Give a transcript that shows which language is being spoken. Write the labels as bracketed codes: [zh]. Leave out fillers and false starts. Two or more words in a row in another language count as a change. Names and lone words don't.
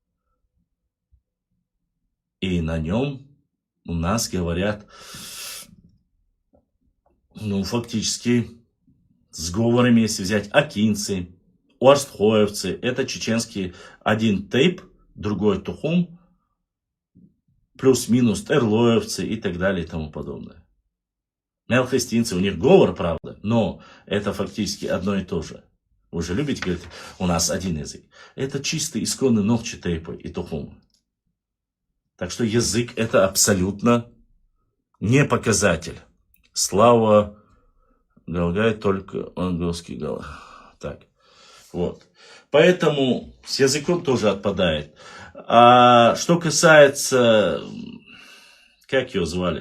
[ru] И на нем у нас говорят, фактически, с говорами, если взять, акинцы, уарстхоевцы, это чеченские, один тейп, другой тухум, плюс-минус терлоевцы и так далее и тому подобное. Мелхестинцы, у них говор, правда, но это фактически одно и то же. Вы же любите говорить, у нас один язык. Это чистый исконный нохчи тейпы и тухумы. Так что язык это абсолютно не показатель. Слава Галгай только английский гал. Так, вот. Поэтому с языком тоже отпадает. А что касается, как его звали?